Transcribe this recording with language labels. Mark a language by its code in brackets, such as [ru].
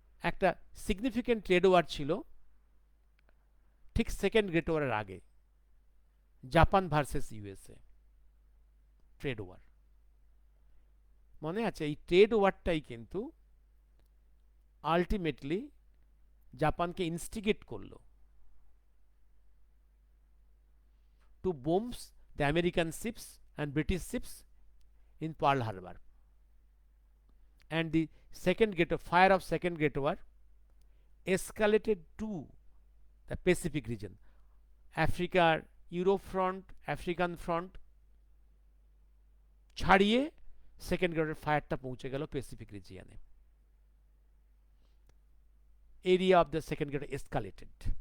[bn] একটা significant trade war ছিল ঠিক সেকেন্ড গ্রেট ওয়ারের আগে, Japan versus USA trade war. মনে আছে? এই ট্রেড ওয়ারটাই কিন্তু আলটিমেটলি জাপানকে ইনস্টিগেট করলো [en] To bombs the American ships and British ships in Pearl Harbor. And the fire of second Great War escalated to the Pacific region. Africa, Europe front, African front [bn] ছাড়িয়ে second great war ফায়ারটা পৌঁছে গেল Pacific রিজিয়নে। [en] Area of the second great escalated.